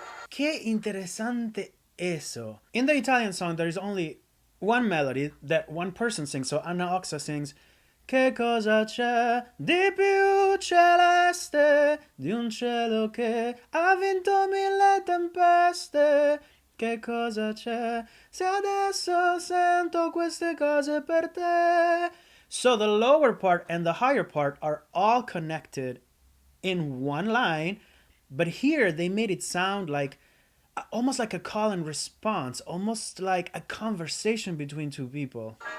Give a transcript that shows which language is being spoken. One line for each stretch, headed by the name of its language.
Spanish: Qué interesante eso.
English: In the Italian song, there is only one melody that one person sings. So Anna Oxa sings,
Italian: Che cosa c'è di più celeste di un cielo che ha vinto mille tempeste? Che cosa c'è se adesso sento queste cose per te?
English: So the lower part and the higher part are all connected in one line, but here they made it sound like almost like a call and response, almost like a conversation between two people.